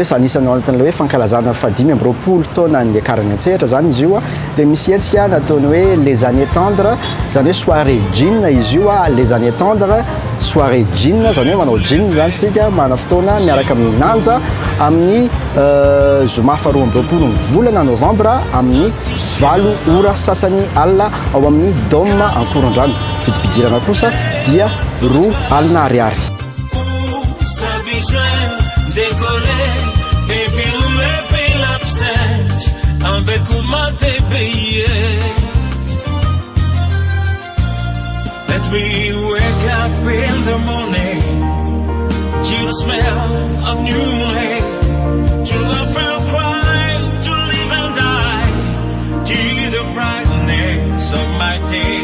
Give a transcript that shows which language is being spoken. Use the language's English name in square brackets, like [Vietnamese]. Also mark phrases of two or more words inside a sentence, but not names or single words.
[Malagasy] hoe anisan'ny anatin'ilay hoe fankalazana 5 amby roapolo taona ny akarany an-tsehatra zany izy io dia misy hetsika nataony hoe [French] les années tendres [Malagasy] zany hoe [French] soirée jean [Malagasy] izy io [French] les années tendres soirée jean [Malagasy] zany hoe manao jean zany tsika manana fotoana miaraka amin'ny Nanja amin'ny zoma faharoa amby roapolo ny volana novambra amin'ny 4:00 sasany alina ao amin'ny Dôme Ankorondrano vidibidirana kosa dia 2,000 ariary. [English] Let me wake up in the morning to the smell of new hay, to the first cry, to live and die, to the brightness of my day.